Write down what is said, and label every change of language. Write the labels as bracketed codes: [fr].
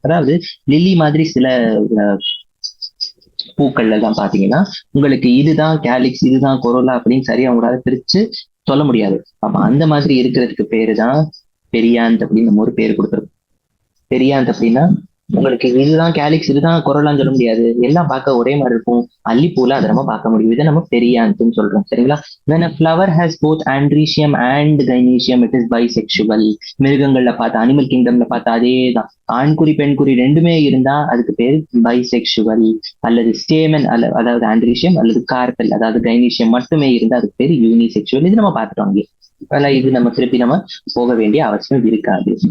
[ta] அதாவது லில்லி மாதிரி சில பூக்கள்ல தான் பாத்தீங்கன்னா உங்களுக்கு இதுதான் கேலிக்ஸ், இதுதான் கொரோலா அப்படின்னு சரியா உங்களால பிரிச்சு சொல்ல முடியாது. அப்ப அந்த மாதிரி இருக்கிறதுக்கு பேருதான் பெரியாந்த் அப்படின்னு நம்ம ஒரு பேர் கொடுத்துருக்கோம். பெரியாந்த் அப்படின்னா உங்களுக்கு இதுதான் கேலிக்ஸ், இதுதான் கொரோலான்னு சொல்ல முடியாது, எல்லாம் பார்க்க ஒரே மாதிரி இருக்கும். அல்லிப்பூல அதை நம்ம பார்க்க முடியும். இதை நம்ம பெரியாந்த்னு சொல்றோம். சரிங்களா? [en] when a flower has both andrecium and gynoecium it is bisexual. [ta] மிருகங்கள்ல பார்த்தா, அனிமல் கிங்டம்ல பார்த்தா அதேதான், ஆண்குறி பெண்குறி ரெண்டுமே இருந்தா அதுக்கு பேரு பைசெக்சுவல். அல்லது ஸ்டேமன் அதாவது ஆண்ட்ரீஷியம் அல்லது கார்பெல் அதாவது கைனீஷியம் மட்டுமே இருந்தா அதுக்கு பேரு யூனிசெக்சுவல். இது நம்ம பார்த்துட்டோம். இது நம்ம திருப்பி நம்ம போக வேண்டிய அவசியம் இருக்காது.